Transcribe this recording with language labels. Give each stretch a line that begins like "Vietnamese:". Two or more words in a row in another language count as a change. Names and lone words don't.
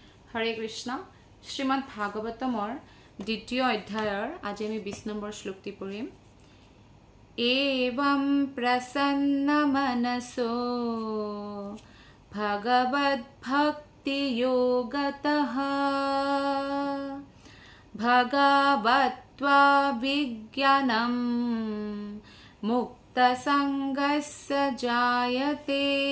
Sanskrit: हरे कृष्ण श्रीमद् भागवतমৰ
Assamese: দ্বিতীয় অধ্যায়ৰ আজি আমি 20 নম্বৰ শ্লোকটি পঢ়িম
Sanskrit: एवं प्रसन्न मनसो भगवद् भक्ति योगतः भगवत्वा विज्ञानं मुक्त संगस्य जायते